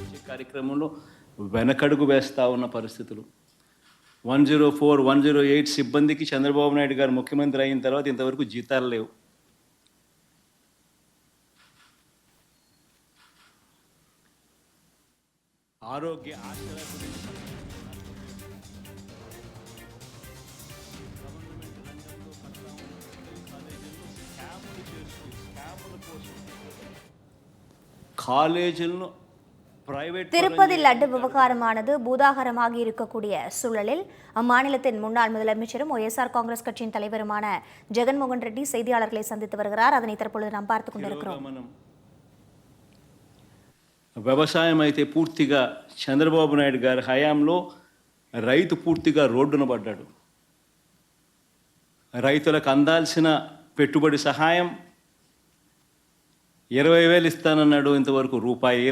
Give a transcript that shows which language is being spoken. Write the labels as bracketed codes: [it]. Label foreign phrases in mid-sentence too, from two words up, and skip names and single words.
[te] కార్యక్రమంలో వెనకడుగు వేస్తూ ఉన్న పరిస్థితులు. 104, 108 సిబ్బందికి చంద్రబాబు నాయుడు గారు ముఖ్యమంత్రి అయిన తర్వాత ఇంతవరకు జీతాలు లేవు. ఆరోగ్య ఆశల గురించి காலேஜில் [ta] திருப்பதி லட்டு விவகாரமானது பூதாகரமாக இருக்கக்கூடிய சூழலில் அம்மாநிலத்தின் முன்னாள் முதலமைச்சரும் ஒய்எஸ்ஆர் காங்கிரஸ் கட்சியின் தலைவருமான ஜெகன்மோகன் ரெட்டி செய்தியாளர்களை சந்தித்து வருகிறார். அதனை தற்பொழுது நாம் பார்த்துக் கொண்டிருக்கிறோம். [te] వ్యవసాయం అయితే పూర్తిగా చంద్రబాబు నాయుడు గారి హయాంలో రైతు పూర్తిగా రోడ్డున పడ్డాడు. రైతులకు అందాల్సిన పెట్టుబడి సహాయం 20,000 ఇస్తానన్నాడు, ఇంతవరకు రూపాయేల.